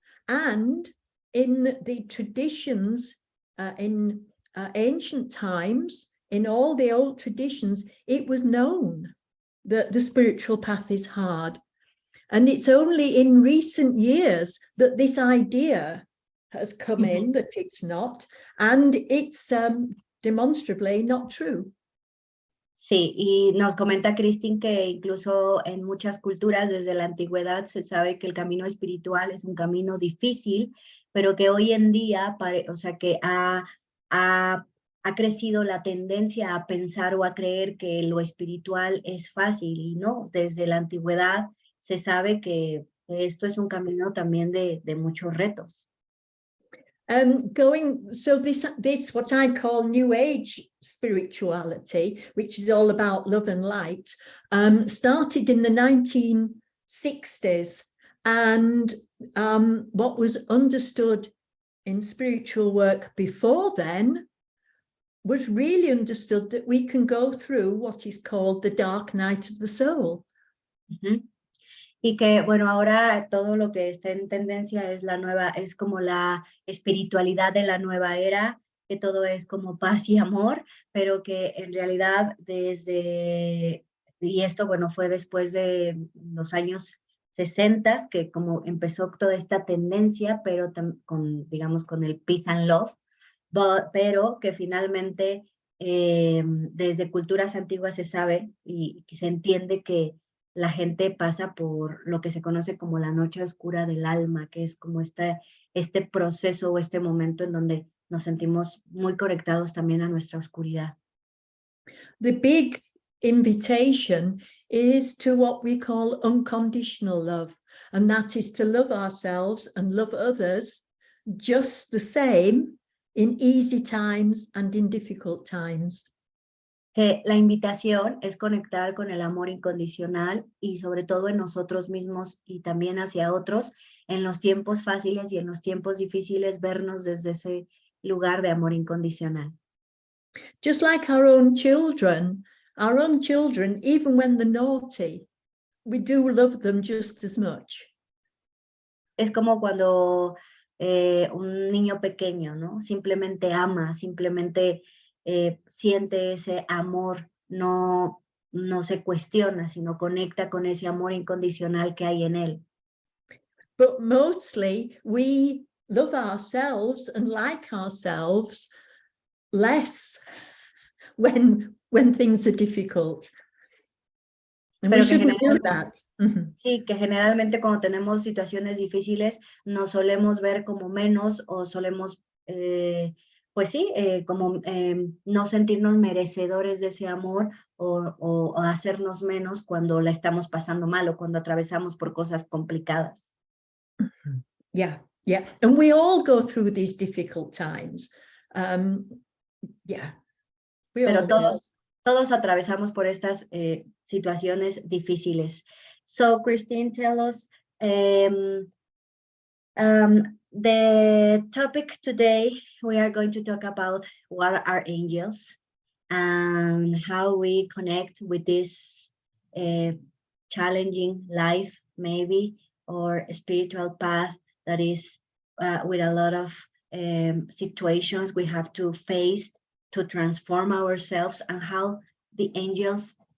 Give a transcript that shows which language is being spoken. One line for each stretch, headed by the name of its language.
English: And in the traditions, in ancient times, in all the old traditions, it was known that the spiritual path is hard. And it's only in recent years that this idea has come in that it's not, and it's demonstrably not true.
Spanish: Sí, y nos comenta Christine que incluso en muchas culturas desde la antigüedad se sabe que el camino espiritual es un camino difícil, pero que hoy en día, o sea, que ha crecido la tendencia a pensar o a creer que lo espiritual es fácil, y no, desde la antigüedad se sabe que esto es un camino también de muchos retos.
English: So this what I call New Age spirituality, which is all about love and light, started in the 1960s, and what was understood in spiritual work before then was really understood that we can go through what is called the dark night of the soul.
Spanish: Y que, bueno, ahora todo lo que está en tendencia es es como la espiritualidad de la nueva era, que todo es como paz y amor, pero que en realidad y esto, bueno, fue después de los años 60, que como empezó toda esta tendencia, pero digamos, con el
English: peace and love,
Spanish: pero que finalmente desde culturas antiguas se sabe y se entiende que la gente pasa por lo que se conoce como la noche oscura del alma, que es como este proceso o este momento en donde nos sentimos muy conectados también a nuestra oscuridad.
English: The big invitation is to what we call unconditional love, and that is to love ourselves and love others just the same in easy times and in difficult times.
Spanish: Que la invitación es conectar con el amor incondicional y sobre todo en nosotros mismos y también hacia otros, en los tiempos fáciles y en los tiempos difíciles, vernos desde ese lugar de amor incondicional.
English: Just like our own children, even when they're naughty, we do love them just as much.
Spanish: Es como cuando un niño pequeño, ¿no? Simplemente ama, simplemente siente ese amor, no se cuestiona, sino conecta con ese amor incondicional que hay en él.
English: But mostly we love ourselves and like ourselves less when things are difficult. And we
Spanish: Pero que
English: shouldn't do
Spanish: generalmente,
English: that. Mm-hmm.
Spanish: sí, que generalmente cuando tenemos situaciones difíciles nos solemos ver como menos o solemos, pues sí, como no sentirnos merecedores de ese amor o hacernos menos cuando la estamos pasando mal o cuando atravesamos por cosas complicadas.
English: Yeah, yeah. And we all go through these difficult times. Yeah, we
Spanish: Pero
English: all do.
Spanish: todos atravesamos por estas situaciones difíciles.
English: So, Christine, tell us, the topic today, we are going to talk about what are angels and how we connect with this challenging life, maybe, or spiritual path that is with a lot of situations we have to face to transform ourselves, and how the angels